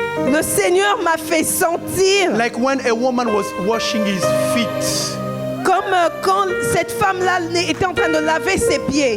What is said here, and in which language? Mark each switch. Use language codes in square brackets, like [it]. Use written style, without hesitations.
[fr] le Seigneur m'a fait sentir [en] like when a woman was washing his feet. [fr] comme quand cette femme-là était en train de laver ses pieds.